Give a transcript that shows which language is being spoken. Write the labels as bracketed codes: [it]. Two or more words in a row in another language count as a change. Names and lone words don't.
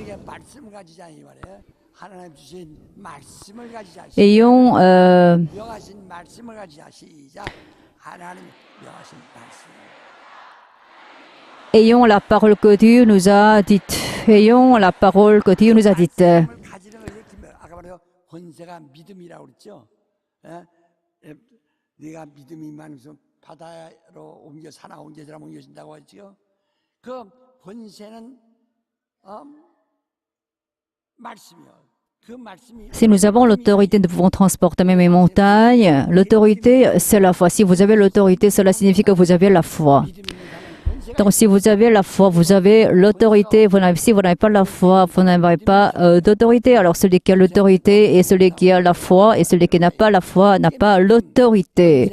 [fr] Ayons ayons la parole que Dieu nous a dite. Ayons la parole que Dieu nous a dite. [ko] 네가 믿음이 많으면 바다로 옮겨 산하 옮겨 저라 옮겨진다고 하죠. 그 권세는 말씀이요. 그 말씀이 [fr] Si nous avons l'autorité, nous pouvons transporter même les montagnes. L'autorité, c'est la foi. Si vous avez l'autorité, cela signifie que vous avez la foi. Donc, si vous avez la foi, vous avez l'autorité. Si vous n'avez pas la foi, vous n'avez pas d'autorité. Alors, celui qui a l'autorité et celui qui a la foi et celui qui n'a pas la foi n'a pas l'autorité.